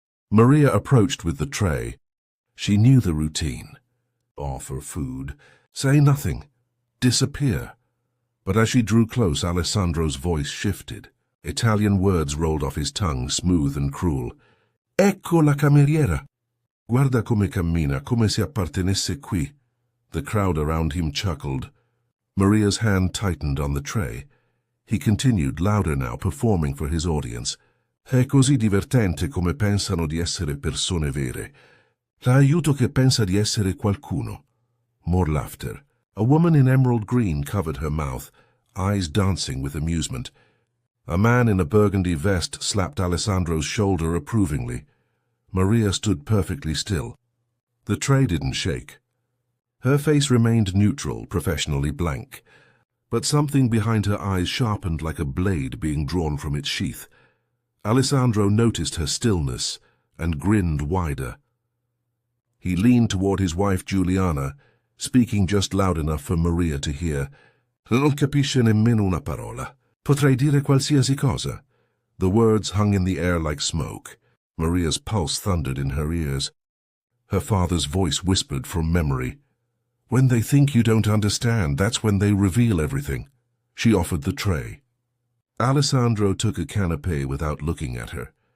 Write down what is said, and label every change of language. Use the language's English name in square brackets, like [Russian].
[English] Maria approached with the tray. She knew the routine. Offer food, say nothing, disappear. But as she drew close, Alessandro's voice shifted. Italian words rolled off his tongue, smooth and cruel. [Italian] Ecco la cameriera. Guarda come cammina, come se appartenesse qui. [English] The crowd around him chuckled. Maria's hand tightened on the tray. He continued, louder now, performing for his audience. [Italian] È così divertente come pensano di essere persone vere. La aiuto che pensa di essere qualcuno. [English] More laughter. A woman in emerald green covered her mouth, eyes dancing with amusement. A man in a burgundy vest slapped Alessandro's shoulder approvingly. Maria stood perfectly still. The tray didn't shake. Her face remained neutral, professionally blank. But something behind her eyes sharpened like a blade being drawn from its sheath. Alessandro noticed her stillness and grinned wider. He leaned toward his wife Giuliana, speaking just loud enough for Maria to hear. [Italian] Non capisce nemmeno una parola. Potrei dire qualsiasi cosa. [English] The words hung in the air like smoke. Maria's pulse thundered in her ears. Her father's voice whispered from memory. When they think you don't understand, that's when they reveal everything. She offered the tray. Alessandro took a canapé without looking at her.